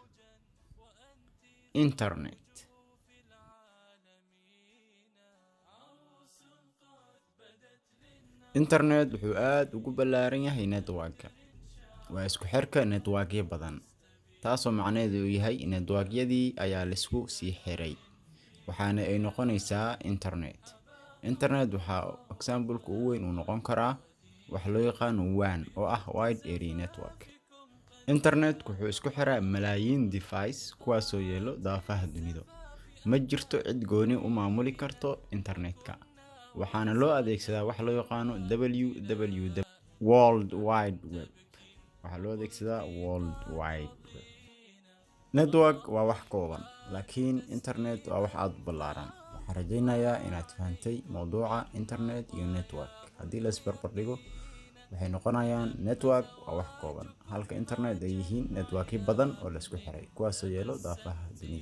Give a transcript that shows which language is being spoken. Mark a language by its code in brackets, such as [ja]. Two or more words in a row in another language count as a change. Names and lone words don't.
[so] internet wuxuu aad ugu ballaaran yahay network-ka. waa isku xirka network-yo badan taasoo macnaheedu yahay network-yadii ayaa la isku sii xiray waxaana ay noqonaysaa internet. waxaa example-ku ugu weyn uu noqon karaa wax loo yaqaan WAN oo ah [en] wide area network. [so] internet wuxuu isku xiraa malaayiin device kuwaasoo yeelo daafaha dunida. ma jirto cid gooni u maamuli karto internet-ka waxaana loo adeegsadaa wax loo yaqaano [en] www world wide web. [so] network waa wax kooban laakiin internet waa wax aad u ballaaran. waxaan rajaynayaa inaad fahantay mowduuca internet iyo network. haddii la isbarbar dhigo waxay noqonayaan network waa wax kooban halka internet ay yihiin networkyo badan oo la isku xiray kuwaasoo yeelo daafaha dunida.